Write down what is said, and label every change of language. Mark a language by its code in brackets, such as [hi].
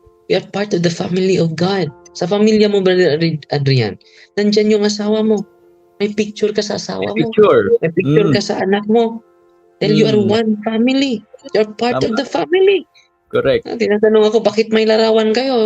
[en] We are part of the family of God. [tl] Sa pamilya mo, Brother Adrian, nandyan yung asawa mo. May picture ka sa asawa mo. May picture ka sa anak mo. Dahil [en] you are one family. You are part of the family. Correct. [tl] Tinatanong ako, bakit may larawan kayo?